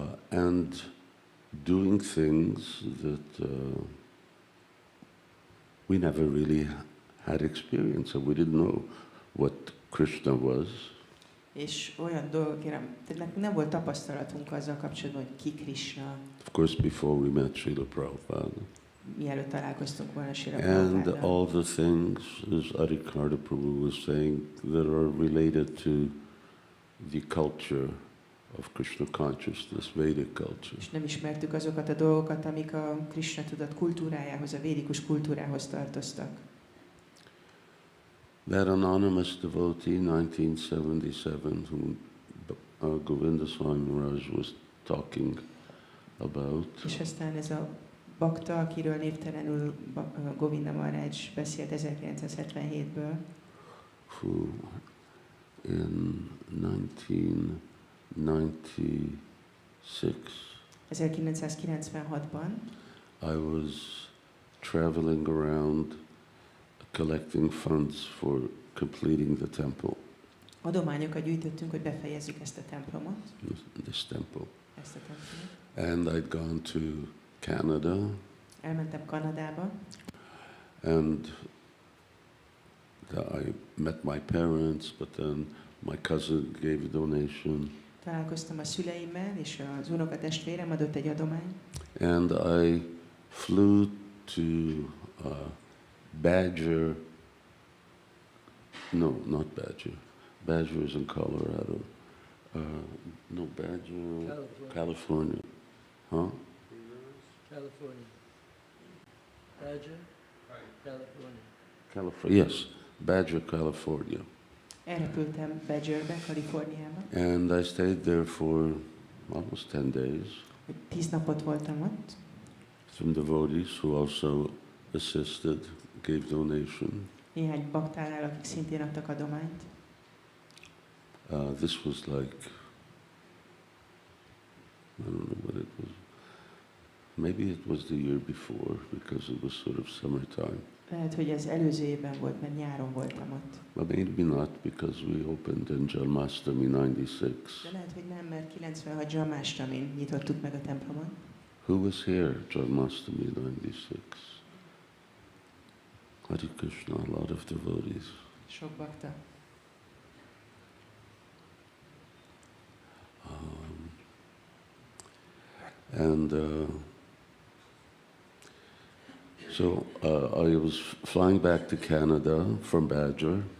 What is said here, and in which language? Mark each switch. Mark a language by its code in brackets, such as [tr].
[en] and doing things that we never really had experience of. We didn't know what Krishna was. [hu] És olyan dolgokért, tehát nem volt tapasztalatunk azzal kapcsolatban, hogy ki Krishna, [en] Of course, before we met Srila Prabhupada. [hu] mielőtt találkoztunk volna Srila [en] And [hu] Prabhupada. [en] all the things, as Arikarta Prabhu was saying, that are related to the culture of Krishna consciousness, Vedic culture. [hu] És nem ismertük azokat a dolgokat, amik a Krishna tudat kultúrájához, a védikus kultúrához tartoztak. [en] That anonymous devotee, 1977, whom Govinda Swami Maharaj was talking about, [hu] És aztán ez a bakta, akiről névtelenül Govinda Maharaj beszélt 1977-ből, [en] who in 1996, [hu] 1996-ban [en] I was traveling around collecting funds for completing the temple, [hu] adományokat gyűjtöttünk, hogy befejezzük ezt a templomot, [en] this temple. [hu] ezt a templomot. [en] And I'd gone to Canada, [hu] Elmentem Kanadába, [en] and I met my parents, but then my cousin gave a donation, [hu] találkoztam a szüleimmel, és az unokatestvérem adott egy adományt, [en] and I flew to Badger. No, not Badger. Badger is in Colorado. No, Badger, California. Huh? California. Badger? California. California. Yes, Badger, California. [hu] elrepültem Badgerbe, Kaliforniába, [en] And I stayed there for almost 10 days. [hu] 10 napot voltam ott, [en] Some devotees who also assisted, gave donation. [hu] néhány baktánál, akik szintén adtak adományt. [en] This was like, I don't know what it was. Maybe it was the year before, because it was sort of summertime. [hu] Lehet, hogy ez előző évben volt, mert nyáron voltam ott. [en] But maybe not, because we opened in Janmashtami 96. [hu] De lehet, hogy nem, mert 96 Janmashtami nyitottuk meg a templomot. [en] Who was here, Janmashtami 96? Hare Krishna, a lot of devotees. [hu] Sok bakta. [en] And so I was flying back to Canada from Badger.